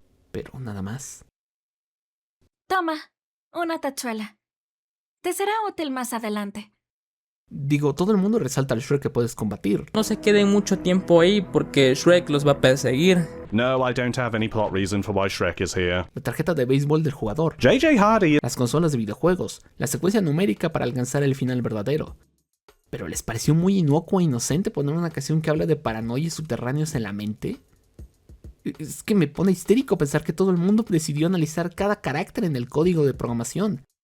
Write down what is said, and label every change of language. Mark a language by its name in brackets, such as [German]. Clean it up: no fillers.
[Spanish] Pero nada más. Toma, una tachuela. Te será útil más adelante. Digo, todo el mundo resalta al Shrek que puedes combatir. No se queden mucho tiempo ahí porque Shrek los va a perseguir. [English] No, I don't have any plot reason for why Shrek is here. [Spanish] La tarjeta de béisbol del jugador. JJ Hardy. Las consolas de videojuegos. La secuencia numérica para alcanzar el final verdadero. ¿Pero les pareció muy inocuo e inocente poner una canción que habla de paranoia y subterráneos en la mente? Es que me pone histérico pensar que todo el mundo decidió analizar cada carácter en el código de programación.